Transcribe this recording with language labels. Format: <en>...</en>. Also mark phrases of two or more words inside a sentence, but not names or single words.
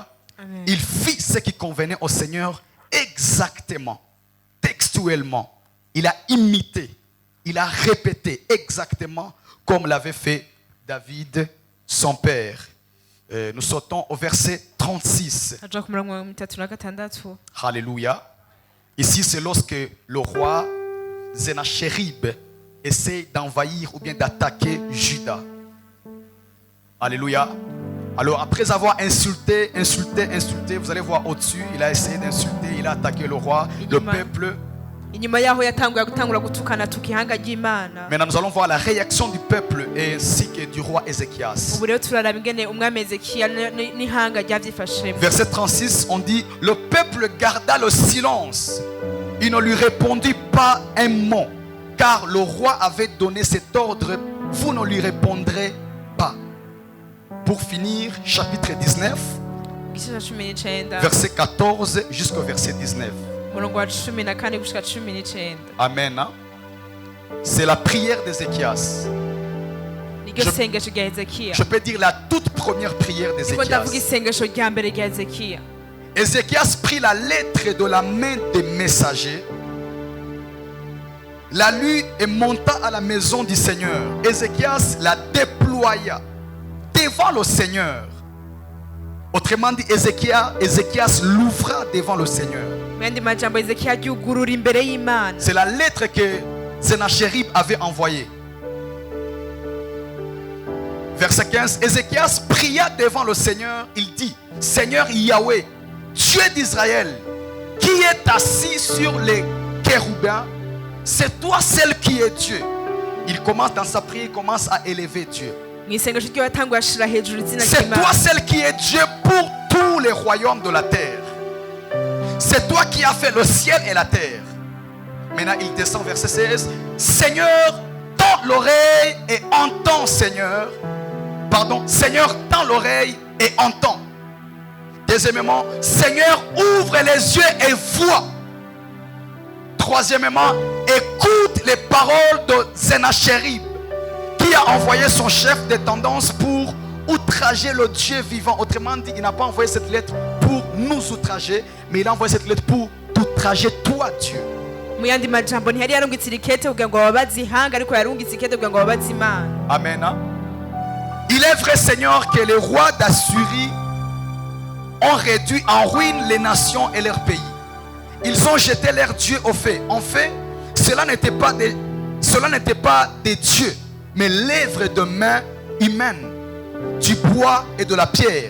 <fr>Amen. Il fit ce qui convenait au Seigneur exactement, textuellement. Il a imité, il a répété exactement comme l'avait fait David, son père. Nous sautons au verset 36.</fr> <rn>Aja ku murongo wa 36.</rn> <fr>Alléluia. Ici, c'est lorsque le roi Sennacherib essaie d'envahir ou bien d'attaquer Juda. Alléluia. Alors après avoir insulté, vous allez voir au-dessus, il a essayé d'insulter, il a attaqué le roi, le peuple.</fr> <rn>Inyuma yaho yatangura gutukana tukihanga ry'Imana.</rn> <fr>Maintenant nous allons voir la réaction du peuple ainsi que du roi Ézéchias.</fr> <rn>Ubu rero turaraba ingene umwami Ezekiya n'ihanga ryavyifashemo.</rn> <fr>Verset 36, on dit, le peuple garda le silence. Il ne lui répondit pas un mot, car le roi avait donné cet ordre, vous ne lui répondrez pas. Pour finir, chapitre 19,</fr> <rn>Igice ca 19.</rn> <fr>verset 14 jusqu'au verset 19.</fr> <rn>Umurongo wa 14 gushika 19.</rn> <fr>Amen. Hein? C'est la prière d'Ézéchias.</fr> <rn>Niryo sengesho rya Ezekiya.</rn> <fr>Je peux dire la toute première prière</fr> <rn>Niko ndavuga</rn> <fr>d'Ézéchias.</fr> <rn>isengesho rya mbere rya Ezekiya.</rn> <fr>Ézéchias prit la lettre de la main des messagers, la lut et monta à la maison du Seigneur. Ézéchias la déploya devant le Seigneur. Autrement dit, Ézéchias l'ouvra devant le Seigneur.</fr> <rn>Mu yandi majambo Ezekiya ryugurura imbere y'Imana.</rn> <fr>C'est la lettre que Sennacherib avait envoyée. Verset 15, Ézéchias pria devant le Seigneur. Il dit, Seigneur Yahweh, Dieu d'Israël, qui est assis sur les chérubins, c'est toi seul qui es Dieu. Il commence dans sa prière, il commence à élever Dieu.</fr> <rn>Mu isengesho ryo yatanguye ashira hejuru izina</rn> <fr>C'est toi</fr> <rn>ry'Imana.</rn> <fr>seul qui es Dieu pour tous les royaumes de la terre. C'est toi qui as fait le ciel et la terre. Maintenant, il descend verset 16. Seigneur, tends l'oreille et entends, Seigneur. Pardon, Seigneur, tends l'oreille et entends. Deuxièmement, Seigneur, ouvre les yeux et vois. Troisièmement, écoute les paroles de Sennacherib, qui a envoyé son chef de tendance pour outrager le Dieu vivant. Autrement dit, il n'a pas envoyé cette lettre pour nous outrager, mais il a envoyé cette lettre pour t'outrager toi, Dieu.</fr> <rn>Mu yandi majambo ntiyari yarungitse irikete kugira ngo babaze ihanga, ariko yarungitse ikete kugira ngo babaze Imana.</rn> <fr>Amen. Hein? Il est vrai, Seigneur, que les rois d'Assyrie ont réduit en ruine les nations et leurs pays. Ils ont jeté leurs dieux au feu. En fait, cela n'était pas des dieux, mais l'œuvre de mains humaines, du bois et de la pierre.</fr>